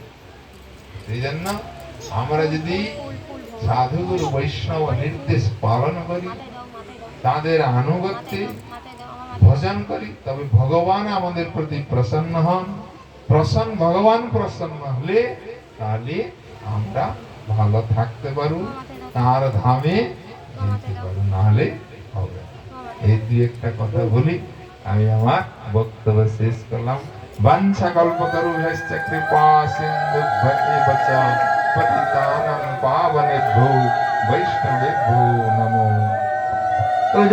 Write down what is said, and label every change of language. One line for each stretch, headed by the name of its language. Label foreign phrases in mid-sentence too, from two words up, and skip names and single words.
Bangla: সেই জন্য আমরা যদি সাধুগুরু বৈষ্ণব নির্দেশ পালন করি, তাদের আনুগত্যে ভজন করি, তবে ভগবান আমাদের প্রতি প্রসন্ন হন। ভগবান প্রসন্ন হলে তাহলে আমরা ভালো থাকতে পারবো, তার ধামে যেতে পারবো, নাহলে হবে না। এই 2-1টা কথা বলি আমি আমার বক্তব্য শেষ করলাম।
Sanskrit: বাঞ্ছা কল্পতরুভ্যশ্চ কৃপা সিন্ধুভ্যেব চ পতিতানাং পাবনেভ্যো বৈষ্ণবেভ্যো নমো।